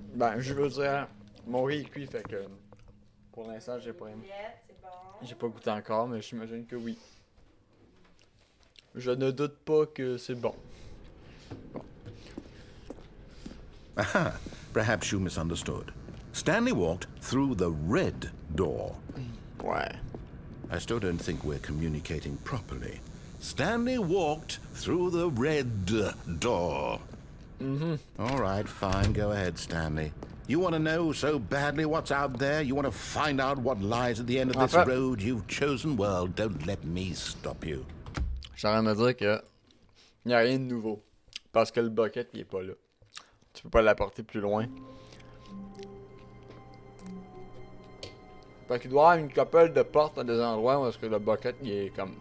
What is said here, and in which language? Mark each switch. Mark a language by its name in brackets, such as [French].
[French] Ben, je veux dire, mon riz est cuit, fait que pour l'instant, j'ai pas aimé. J'ai pas goûté encore, mais j'imagine que oui. Je ne doute pas que c'est bon. [English] Aha, perhaps you misunderstood. Stanley walked through the red door. [French] Ouais. [English] I still don't think we're communicating properly. Stanley walked through the red door. All right, fine. Go ahead, Stanley. You want to know so badly what's out there? You want to find out what lies at the end of this road you've chosen? Well, don't let me stop you. [French] Je suis en train de me dire que il n'y a rien de nouveau. Parce que le bucket, il est pas là. Tu peux pas l'apporter plus loin. Fait qu'il doit y avoir une couple de portes à des endroits où est-ce que le bucket, il est comme...